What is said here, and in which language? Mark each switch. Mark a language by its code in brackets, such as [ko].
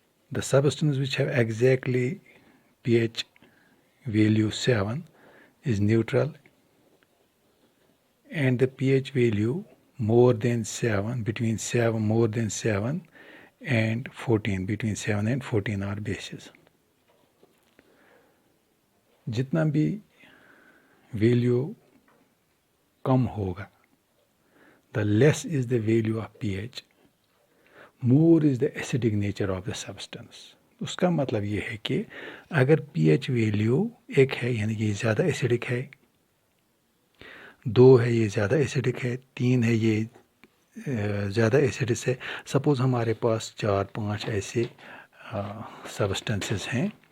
[en] The substances which have exactly pH value 7 is neutral, and the pH value more than 7, between 7, more than 7 and 14, between 7 and 14 are bases. [ur] جتنا بھی value کم ہوگا [en] The less is the value of p h more is the acidic nature of the substance. [ur] اس کا مطلب یہ ہے کہ اگر P H value 1 ہے یعنی کہ یہ زیادہ ایسیڈک ہے، 2 ہے یہ زیادہ ایسیڈک ہے، 3 ہے یہ زیادہ ایسیڈس ہے. سپوز ہمارے پاس 4-5 ایسے سبسٹنسز ہیں.